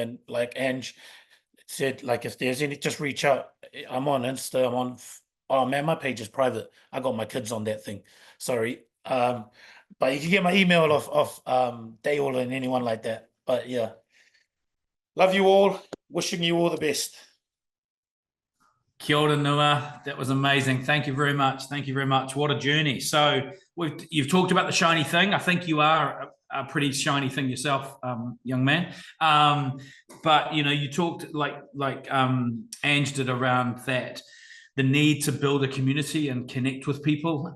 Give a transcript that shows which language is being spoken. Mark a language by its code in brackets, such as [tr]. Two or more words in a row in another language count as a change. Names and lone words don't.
[en] And like Ange said, like if there's any, just reach out. I'm on Insta. I'm on. Oh man, my page is private. I got my kids on that thing. Sorry. But you can get my email off Dale and anyone like that. But yeah, love you all. Wishing you all the best. [mi] Kia ora Nua, [en] that was amazing. Thank you very much. Thank you very much. What a journey. So you've talked about the shiny thing. I think you are a pretty shiny thing yourself, young man. But you talked like Ange did around that, the need to build a community and connect with people.